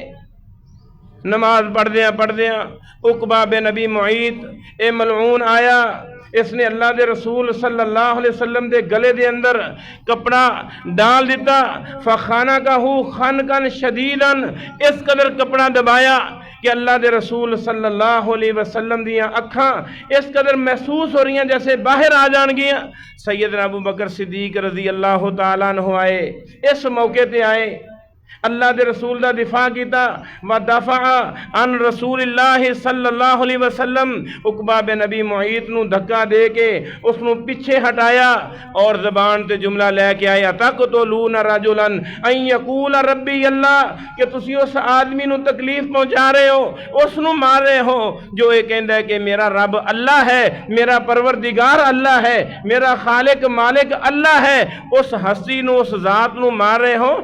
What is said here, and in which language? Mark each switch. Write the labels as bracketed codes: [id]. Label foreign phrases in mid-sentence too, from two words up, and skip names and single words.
[pa] نماز پڑھدیاں عقبہ بن نبی معیط اے ملعون آیا، اس نے اللہ دے رسول [ar] صلی اللہ علیہ وسلم [pa] دے گلے دے اندر کپڑا ڈال دیتا، [ar] فخانقہ خنقا شدیدا، [pa] اس قدر کپڑا دبایا کہ اللہ دے رسول [ar] صلی اللہ علیہ وسلم [pa] دیاں اکھاں اس قدر محسوس ہو رہی ہیں جیسے باہر آ جان گیاں۔ سیدنا ابو بکر صدیق [ar] رضی اللہ تعالیٰ عنہ [pa] آئے، اس موقع تے آئے، اللہ دے رسول دا دفاع کیتا، [ar] ودفع عن رسول اللہ صلی اللہ علیہ وسلم، [pa] عقبہ بن نبی معیط نو دھکا دے کے اس نو پیچھے ہٹایا اور زبان تے جملہ لے کے آیا، [ar] تقتلون رجلا ان یقول ربی اللہ، [pa] کہ تسی اس آدمی نو تکلیف پہنچا رہے ہو، اس نو مار رہے ہو جو یہ کہندا ہے کہ میرا رب اللہ ہے، میرا پروردگار اللہ ہے، میرا خالق مالک اللہ ہے، اس ہستی نو، اس ذات نو مار رہے ہو۔